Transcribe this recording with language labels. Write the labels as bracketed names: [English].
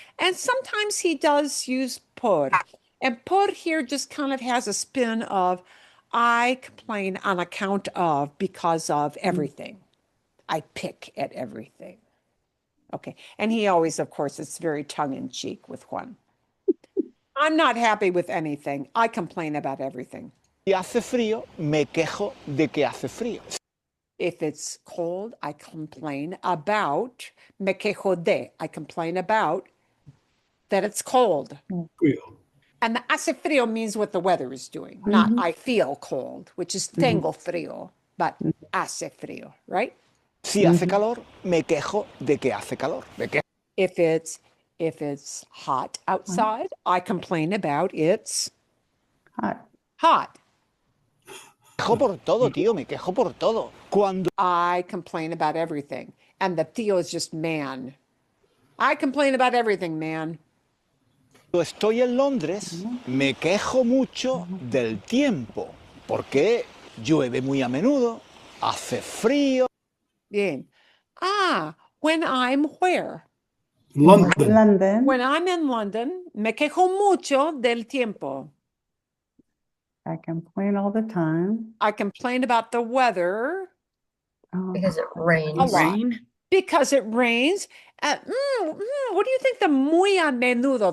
[English] And sometimes he does use por. And por here just kind of has a spin of I complain on account of, because of everything. I pick at everything. Okay. And he always, of course, it's very tongue in cheek with Juan. I'm not happy with anything. I complain about everything. [Spanish] Si hace frío, me quejo de que hace frío. [English] If it's cold, I complain about, [Spanish] me quejo de, [English] I complain about that it's cold. [Spanish] Frío. [English] And the hace frío means what the weather is doing, not I feel cold, which is [Spanish] tengo frío, [English] but [Spanish] hace frío, [English] right? [Spanish] Si hace calor, me quejo de que hace calor. Me quejo [English] If it's hot outside, I complain about it's Hot. hot. [Spanish] por todo, tío. Me quejo por todo. Cuando [English] I complain about everything. And the tío is just man. I complain about everything, man. [Spanish] estoy en Londres, me quejo mucho del tiempo. Porque llueve muy a menudo, hace frío. [English] Bien. When I'm where? London. London. When I'm in London, [Spanish] me quejo mucho del tiempo. [English] I complain all the time. I complain about the weather Oh, Because it rains. a lot. Rain. Because it rains. What do you think the [Spanish] muy a menudo?